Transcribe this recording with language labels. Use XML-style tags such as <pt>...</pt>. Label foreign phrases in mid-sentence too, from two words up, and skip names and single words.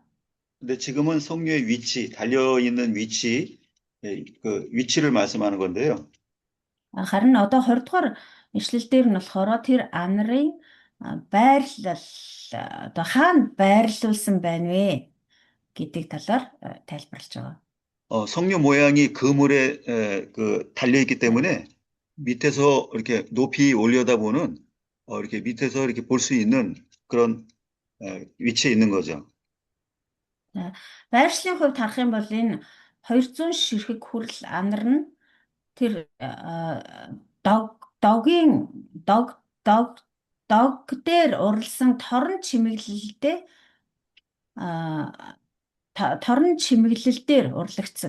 <ko>근데 지금은 석류의 위치, 달려 있는 위치, 그 위치를 말씀하는 건데요.</ko> <mn>Харин одоо 20 дугаар эшлэлдэр нь болохоор тэр анарын байрлал одоо хаана байрлуулсан байна вэ гэдэг талаар тайлбарлаж байгаа.</mn> <ko>석류 모양이 그물에 달려 있기 때문에 밑에서 이렇게 높이 올려다보는 이렇게 밑에서 이렇게 볼 수 있는 그런 위치에 있는 거죠.</ko> <mn>Байршлын хувьд харах юм бол энэ 200 ширхэг хүрэл анар нь тэр дог дээр уралсан торон чимэглэл дээр урлагдсан.</mn>